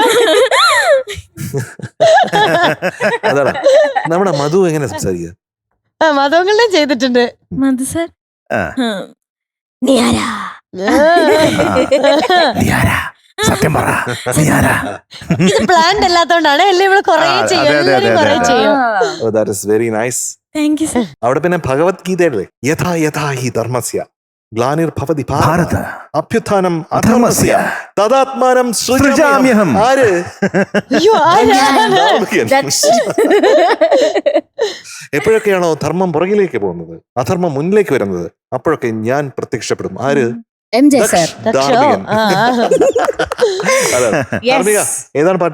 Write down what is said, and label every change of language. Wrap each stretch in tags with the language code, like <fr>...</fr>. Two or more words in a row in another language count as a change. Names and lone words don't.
<ml>അതാണ് നമ്മുടെ മധു എങ്ങനെ സംസാരിക്കുക? മധുവങ്ങളും ചെയ്തിട്ടുണ്ട്. മധു സാർ ആ. സത്യം പറ ഇത് പ്ലാൻഡ് അല്ലാത്തോണ്ടാണ് എല്ലാം ഇവിടെ കൊറേ ആ, ചെയ്യും, അതെ, അതെ, എല്ലാവരും അതെ, കൊറേ അതെ. ചെയ്യും.</ml> <en>That is very nice. Thank you sir.</en> <ml>അവിടെ പിന്നെ ഭഗവത്ഗീതയുടെ</ml> <sa>യഥാ യഥാ ഹി ധർമ്മസ്യ ഗ്ലാനിർഭവതി ഭാരത ഭാരത അഭ്യുത്ഥാനം അധർമ്മസ്യ തദാത്മാനം സൃജാമ്യഹം. സൃജാമ്യഹം.</sa> <ml>ആര്? അയ്യോ, ആരാണ്? എപ്പോഴൊക്കെയാണോ ധർമ്മം പുറകിലേക്ക് പോകുന്നത്, അധർമ്മം മുന്നിലേക്ക് വരുന്നത്, അപ്പോഴൊക്കെ ഞാൻ പ്രത്യക്ഷപ്പെടും. ആര്? MJ sir. ധാർമ്മികൻ. ആ, ആ. അതാണ്. ധാർമ്മിക, ഏതാണ് പാട്ട്?</ml>